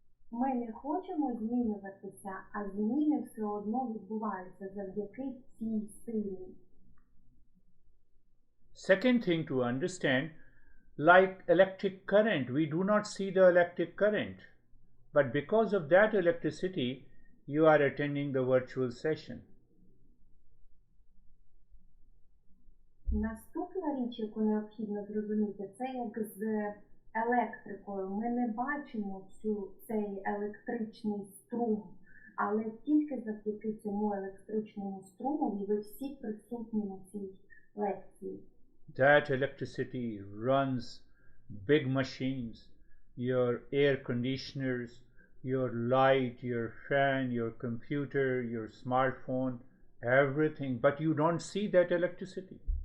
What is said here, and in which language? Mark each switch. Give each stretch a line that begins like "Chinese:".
Ukrainian: Ми не хочемо змінюватися, а зміни все одно відбуваються завдяки цій силі.
English: Second thing to understand, like electric current, we do not see the electric current, but because of that electricity, you are attending the virtual session.
Ukrainian: Наступна річ, яку необхідно зрозуміти, це як з електрикою. Ми не бачимо цей електричний струм, але тільки завдяки цьому електричному струмові ви всі присутні на цій лекції.
English: That electricity runs big machines, your air conditioners, your light, your fan, your computer, your smartphone, everything, but you don't see that electricity.